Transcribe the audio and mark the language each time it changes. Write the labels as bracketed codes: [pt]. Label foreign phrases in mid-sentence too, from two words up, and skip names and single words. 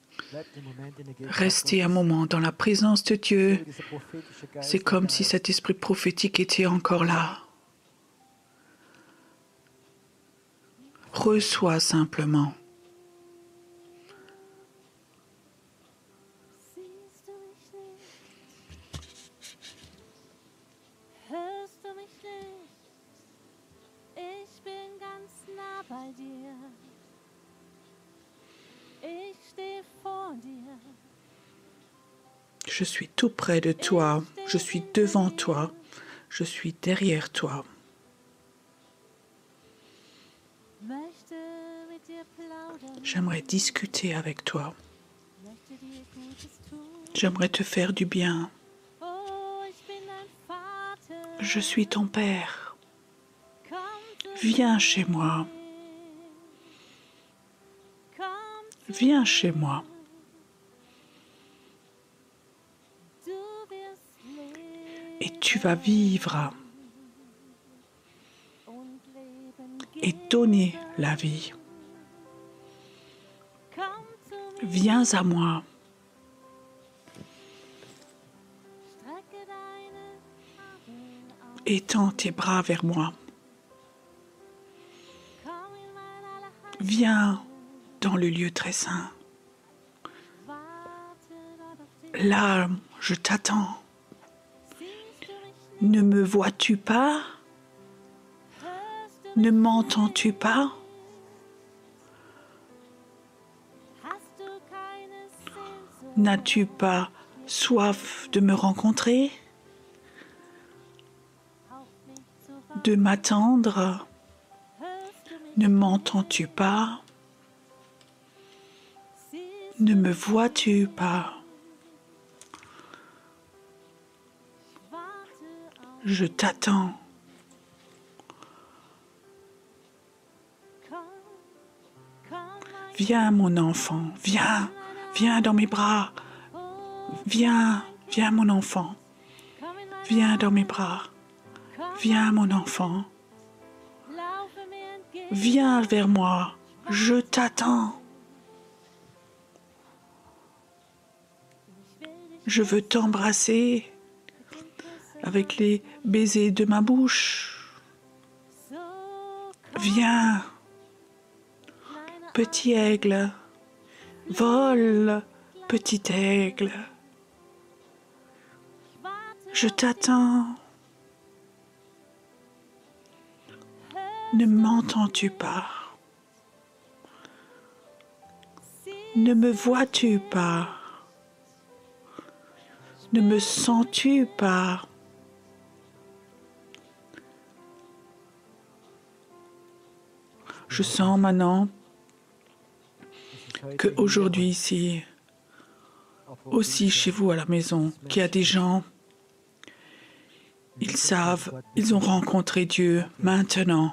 [fr] Restez un moment dans la présence de Dieu. C'est comme si cet esprit prophétique était encore là. Reçois simplement. [de] Siehst du mich nicht? Hörst du mich nicht? Ich bin ganz nah bei dir. Ich stehe vor dir. [fr] Je suis tout près de toi. Je suis devant toi. Je suis derrière toi. [de] Möchte mit dir plaudern. [fr] J'aimerais discuter avec toi. [de] Möchte dir Gutes tun. [fr] J'aimerais te faire du bien. [de] Oh, ich bin dein Vater. [fr] Je suis ton Père. [de] Komm zu [fr] Viens chez moi. [de] mir. Komm zu [fr] Viens chez moi. [de] Du wirst leben [fr] Et tu vas vivre [de] und Leben [fr] et [de] geben. [fr] donner la vie. [de] Komm zu mir. [fr] Viens à moi. [de] Strecke deine Arme aus. [fr] Étends tes bras vers moi. [de] Komm in mein Allerheiligste. [fr] Viens dans le lieu très saint. [de] Warte dort auf dich. [fr] Là, je t'attends. [de] Siehst du mich nicht? [fr] Ne me vois-tu pas? [de] Hörst du [fr] Ne [de] mich? [fr] m'entends-tu pas? [de] Hast du keine Sehnsucht? [fr] N'as-tu pas soif de me rencontrer, [de] Auf mich zu warten? [fr] de m'attendre? [de] Hörst du mich? [fr] Ne m'entends-tu pas? [de] Siehst [fr] Ne me vois-tu pas? [de] warte auf. [fr] Je t'attends. [de] Komm, komm, mein [fr] Viens, mon enfant, viens, viens dans mes bras. Oh, Viens, viens, mon enfant, [de] komm in mein [fr] viens dans mes bras. [de] Komm, [fr] Viens, mon enfant, [de] laufe mir entgegen. [fr] viens vers moi. Je t'attends. [de] Ich will dich [fr] Je veux t'embrasser [de] küssen. [fr] avec les baisers de ma bouche. [de] So komm, [fr] Viens, [de] kleine [fr] petit aigle, vole, petit aigle. [de] Ich warte [fr] Je [de] auf [fr] t'attends. [de] dich. [fr] Ne m'entends-tu pas? [de] Siehst [fr] Ne me vois-tu pas? Ne me sens-tu pas? Je sens maintenant qu'aujourd'hui ici, aussi chez vous à la maison, qu'il y a des gens, ils savent, ils ont rencontré Dieu maintenant.